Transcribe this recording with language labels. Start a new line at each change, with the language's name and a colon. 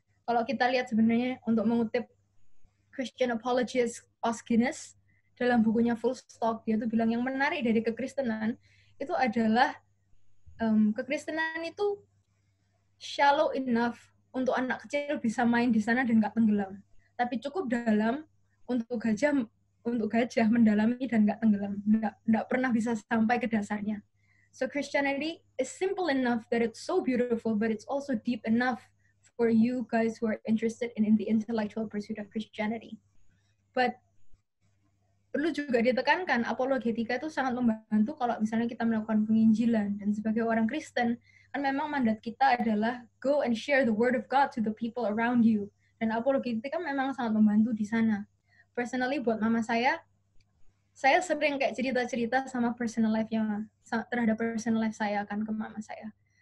Indonesian: Kalau kita lihat sebenarnya untuk mengutip Christian apologist Os Guinness dalam bukunya Full Stop, dia tuh bilang yang menarik dari kekristenan itu adalah kekristenan itu
English: shallow enough
Indonesian: untuk anak kecil bisa main di sana dan nggak tenggelam, tapi cukup dalam untuk gajah mendalami dan nggak tenggelam, nggak pernah bisa sampai ke dasarnya.
English: So Christianity is simple enough that it's so beautiful, but it's also deep enough for you guys who are interested in the intellectual pursuit of Christianity. But
Indonesian: perlu juga ditekankan, apologetika itu sangat membantu kalau misalnya kita melakukan penginjilan. Dan sebagai orang Kristen, kan memang mandat kita adalah
English: go and share the word of God to the people around you.
Indonesian: Dan apologetika memang sangat membantu di sana. Personally, buat mama saya sering kayak cerita-cerita sama personal life-nya, terhadap personal life saya kan ke mama saya.